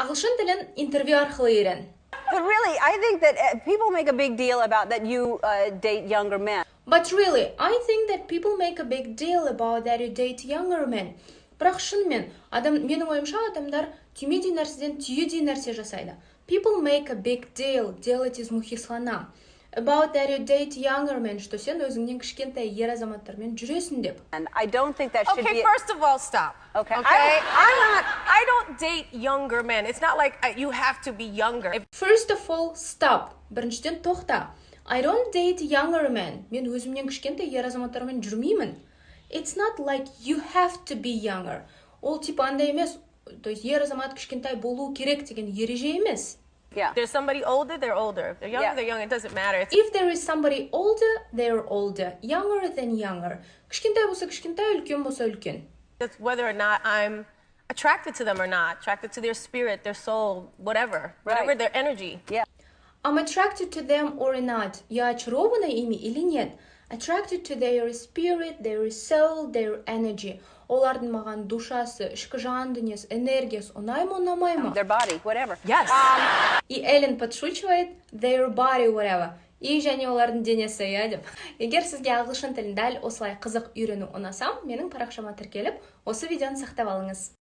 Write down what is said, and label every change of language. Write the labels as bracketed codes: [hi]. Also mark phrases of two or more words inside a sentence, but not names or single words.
[kk] Ағылшын тілін интервью арқылы үйрен. [en] But really, I think that people make a big deal about that you date younger men. But really, I think that people make a big deal about that you date younger men. [kk] Бірақ шынымен, менің ойымша адамдар түймедей нәрседен түйедей нәрсе жасайды. [en] People make a big deal, [ru] делать из мухи слона. [en] About that you date younger men, [kk] что сен өзіңнен кішкентай ер азаматтармен жүресің деп. [en] And I don't think that should be... Okay, first of all, stop. Okay. I don't date younger men. It's not like you have to be younger. First of all, stop. [kk] Біріншіден тоқта. [en] I don't date younger men. [kk] Мен өзімнен кішкентай ер азаматтармен жүрмеймін. [en] It's not like you have to be younger. [kk] Ол типа андай емес. [ru] То есть [kk] ер азамат кішкентай болу керек деген ереже емес. [en] Yeah. There's somebody older, they're older. If they're younger, Yeah. they're young. It doesn't matter. If there is somebody older, they're older. Younger than younger. [kk] Кішкентай болса кішкентай, үлкен болса үлкен. [en] It's whether or not I'm attracted to them or not, attracted to their spirit, their soul, whatever, whatever their energy. Yeah. I'm attracted to them or not. [ru] Я очарована ими или нет? [en] Attracted to their spirit, their soul, their energy. [kk] Олардың маған душасы, ішкі жан дүниесі, энергиясы ұнай ма, ұнамай ма? [en] Their body, whatever. Yes. [ru] И Эллен подшучивает, [en] their body, whatever. [kk] И және олардың денесі, иә деп. Егер сізге ағылшын тілін дәл осылай қызық үйрену ұнасам, менің парақшама тіркеліп, осы видеоны сақтап алыңыз.